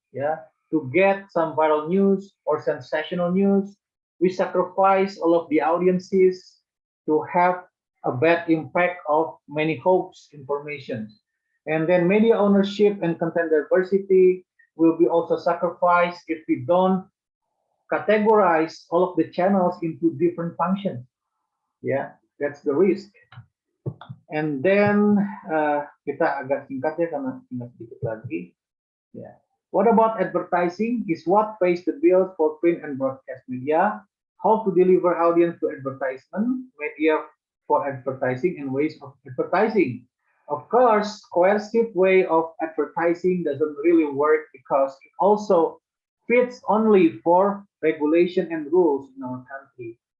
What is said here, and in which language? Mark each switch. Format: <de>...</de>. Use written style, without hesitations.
<en>Yeah, to get some viral news or sensational news, we sacrifice all of the audiences to have a bad impact of many hopes information. And then media ownership and content diversity will be also sacrificed if we don't categorize all of the channels into different functions. Yeah, that's the risk. And then</en> <id>kita agak singkat ya karena tinggal sedikit lagi. Yeah.</id> <en>What about advertising? Is what pays the bills for print and broadcast media? How to deliver audience to advertisement, media for advertising, and ways of advertising. Of course, coercive way of advertising doesn't really work because it also fits only for regulation and rules in our country.</en>